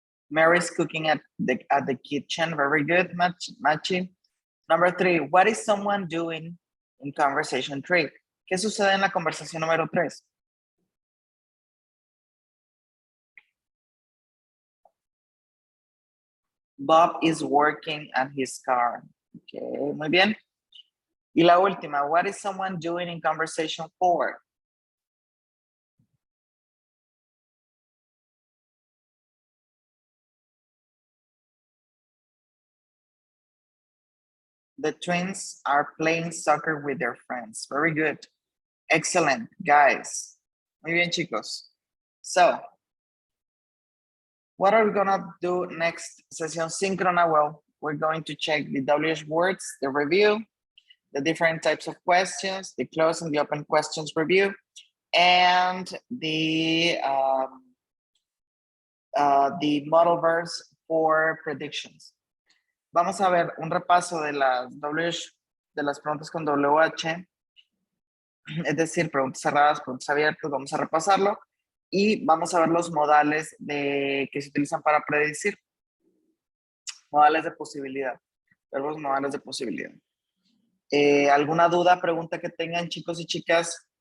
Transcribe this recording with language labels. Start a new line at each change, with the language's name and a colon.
English: Mary's cooking at the kitchen. Very good, Machi. Number 3, what is someone doing in conversation 3?
Spanish: ¿Qué sucede en la conversación número 3?
English: Bob is working on his car. Okay,
Spanish: muy bien. Y la última,
English: what is someone doing in conversation 4? The twins are playing soccer with their friends. Very good. Excellent, guys.
Spanish: Muy bien, chicos.
English: So, what are we gonna do next session Sincrona? Well, we're going to check the WH words, the review, the different types of questions, the closed and the open questions review, and the model verbs for predictions.
Spanish: Vamos a ver un repaso de las preguntas con WH, es decir, preguntas cerradas, preguntas abiertas, vamos a repasarlo y vamos a ver los modales que se utilizan para predecir. Modales de posibilidad, verbos modales de posibilidad. ¿Alguna duda, pregunta que tengan, chicos y chicas?